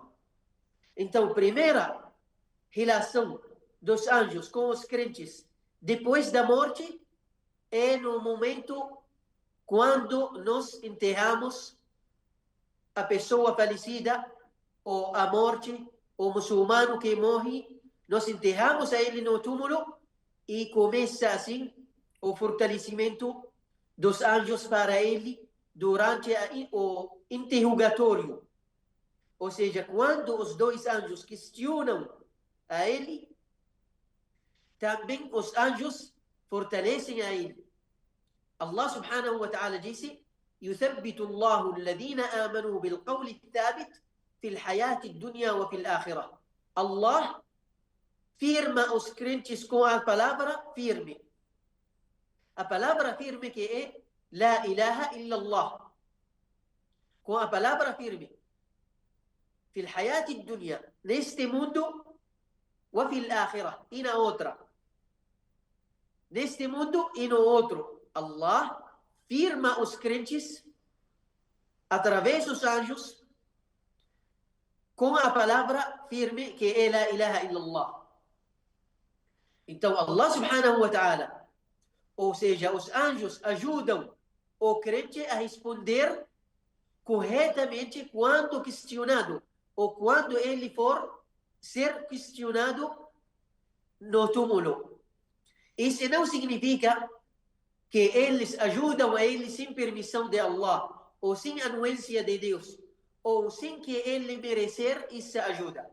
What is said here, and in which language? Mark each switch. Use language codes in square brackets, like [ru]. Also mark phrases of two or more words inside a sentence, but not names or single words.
[pt] Então, primeira relação dos anjos com os crentes depois da morte é no momento quando nós enterramos a pessoa falecida, ou a morte, o muçulmano que morre, nós enterramos a ele no túmulo e começa assim o fortalecimento dos anjos para ele durante o interrogatório. Ou seja, quando os dois anjos questionam a ele, também os anjos fortalecem a ele. [ar] الله سبحانه وتعالى disse: يثبت الله الذين آمنوا بالقول الثابت في الحياة الدنيا وفي الآخرة. [pt] Allah firma os crentes com a palavra firme. A palavra firme que é [ar] لا إله إلا الله. [pt] Com a palavra firme. [ar] في الحياة الدنيا, [pt] neste mundo, [ar] وفي الآخرة, [pt] e na outra. Neste mundo e no outro. Allah firma os crentes através dos anjos com a palavra firme que é [ar] لا إله إلا الله. [pt] Então [ar] الله سبحانه وتعالى, [pt] ou seja, os anjos ajudam o crente a responder corretamente quando questionado, ou quando ele for ser questionado no túmulo. Isso não significa que eles ajudam a ele sem permissão de Allah, ou sem anuência de Deus, ou sem que ele merecer essa ajuda.